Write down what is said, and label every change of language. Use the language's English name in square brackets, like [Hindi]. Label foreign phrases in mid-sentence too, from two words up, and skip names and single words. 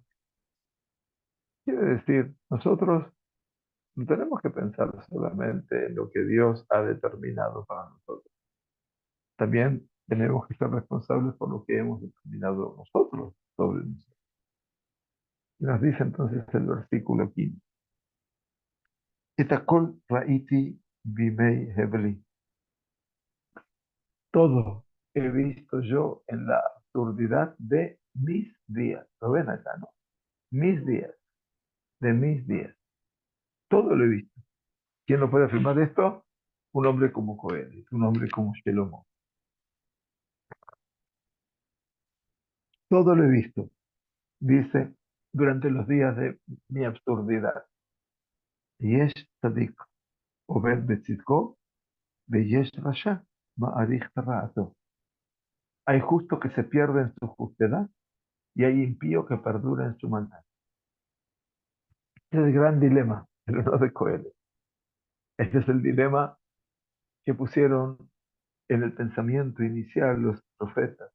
[Spanish] Quiere decir, nosotros no tenemos que pensar solamente en lo que Dios ha determinado para nosotros. También tenemos que ser responsables por lo que hemos determinado nosotros sobre nosotros. Y nos dice entonces el versículo 15. [Hebrew] את הכל ראיתי בימי הבלי. [Spanish] Todo he visto yo en la absurdidad de mis días. Lo ven acá, ¿no? Mis días, de mis días. Todo lo he visto. ¿Quién lo puede afirmar esto? Un hombre como Coel, un hombre como Shelomo. Todo lo he visto, dice, durante los días de mi absurdidad. [Hebrew] יש צדיק אבד בצדקו ויש רשע מאריך ברעתו. [Spanish] Hay justo que se pierde en su justedad y hay impío que perdura en su maldad. Este es el gran dilema, pero no de Coelho. Este es el dilema que pusieron en el pensamiento inicial los profetas.